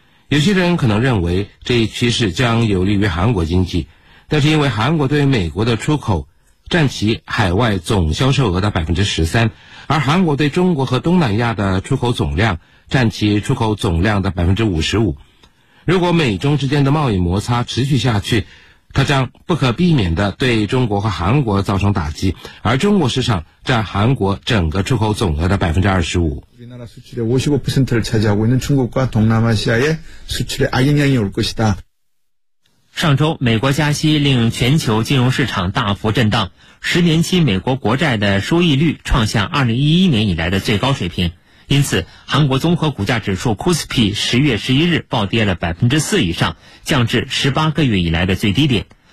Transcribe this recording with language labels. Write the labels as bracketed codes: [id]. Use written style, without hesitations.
[zh] 有些人可能认为这一趋势将有利于韩国经济，但是因为韩国对美国的出口占其海外总销售额的 13%， 而韩国对中国和东南亚的出口总量占其出口总量的 55%， 如果美中之间的贸易摩擦持续下去，它将不可避免地对中国和韩国造成打击，而中国市场占韩国整个出口总额的 25%。 [ko] 우리나라수출의 55%를 차지하고있는 중국과 동남아시아의 수출에 악영향이 올 것이다。 [zh] 上周美国加息令全球金融市场大幅震荡，十年期美国国债的收益率创下2011年以来的最高水平，因此韩国综合股价指数 KOSPI 10月11日暴跌了 4% 以上，降至18个月以来的最低点。